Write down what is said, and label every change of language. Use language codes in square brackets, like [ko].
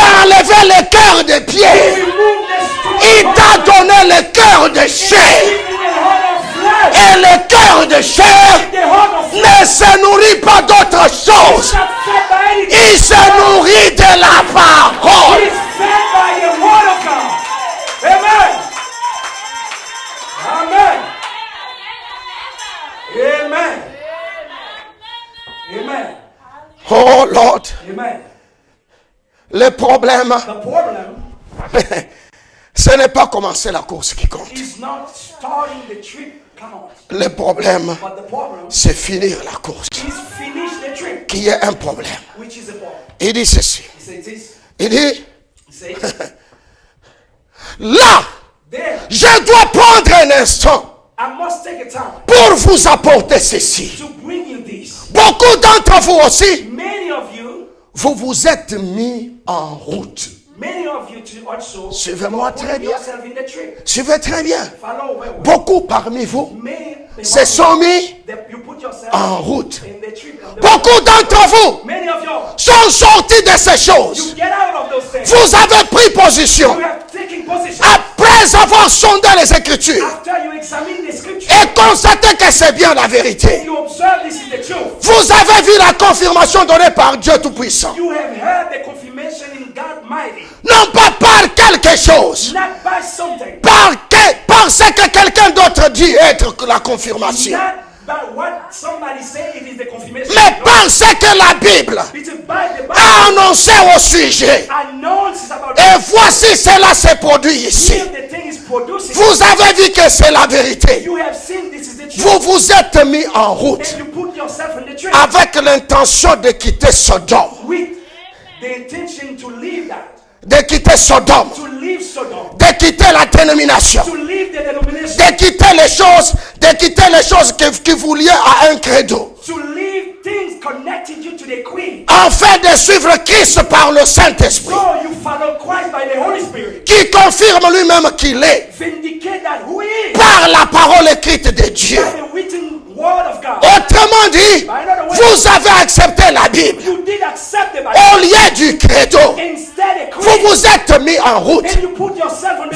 [fr] a enlevé le cœur de Pierre. [en] Remove the [fr] Il [en] stone. [fr] t'a donné le cœur de chair. [en] Give you the heart of flesh. [fr] Et le cœur de chair [en] The heart of flesh. [fr] ne se nourrit pas d'autre chose. [en] Not fed by anything. [fr] Il se nourrit de la parole. [en] He is fed by the word of God. Amen. Amen. Amen. Amen. Oh Lord, Amen. [fr] le problème, [en] The problem [fr] ce n'est pas commencer la course qui compte. [en] is not starting the trip count, [fr] Le problème, [en] but the problem [fr] c'est finir la course. [en] is finish the trip, [fr] Qui est un problème. [en] which is the problem. [fr] Il dit ceci. [en] He says this. [fr] Il dit, [en] He says [fr] là, [en] there. [fr] je dois prendre un instant [en] I must take a time [fr] pour vous apporter ceci. [en] to bring you this. [fr] Beaucoup d'entre vous aussi, [en] Many of you, [fr] vous vous êtes mis en route. [en] many of you too also [fr] Suivez-moi [en] put [fr] très bien. [en] yourself in the trip. [fr] Suivez très bien. [en] Follow well. [fr] Beaucoup parmi vous [en] Many [fr] se sont mis [en] that you put yourself [fr] en route. [en] in the trip. [fr] Beaucoup d'entre vous [en] Many of you, [fr] sont sortis de ces choses. [en] you get out of those things. [fr] Vous avez pris position [en] You have taken position [fr] après avoir sondé les Écritures [en] after you examine the scripture. [fr] et constaté que c'est bien la vérité. [en] You observe this is the truth. [fr] Vous avez vu la confirmation donnée par Dieu Tout-Puissant. [en] You have heard the confirmation in God mighty, [fr] Non pas par quelque chose, [en] not by something, [fr] parce que quelqu'un d'autre dit être la confirmation, [en] not by what somebody say. It is the confirmation. [fr] mais parce que la Bible [en] It is by the Bible. [fr] a annoncé au sujet. [en] Announces about [fr] Et voici cela s'est produit ici. [en] here the thing is producing. [fr] Vous avez vu que c'est la vérité. [en] You have seen this is the truth. [fr] Vous vous êtes mis en route [en] And you put yourself in the trip [fr] avec l'intention de quitter Sodome. [en] with the intention to leave that, [fr] De quitter Sodome. [en] to leave Sodom, [fr] De quitter la dénomination. [en] to leave the denomination, [fr] De quitter les choses qui vous liaient à un credo. [en] to leave things connected you to the queen. [fr] Afin de suivre Christ par le Saint-Esprit. [en] So you follow Christ by the Holy Spirit. [fr] Qui confirme lui-même qu'il est. [en] Vindicate that who he is [fr] Par la parole écrite de Dieu. [en] by the written word of God. [fr] Autrement dit, vous avez accepté la Bible. [en] You did accept the Bible. [fr] Au lieu du credo, [en] Instead, a [fr] vous [en] queen. [fr] vous êtes mis en route. [en] And you put yourself on the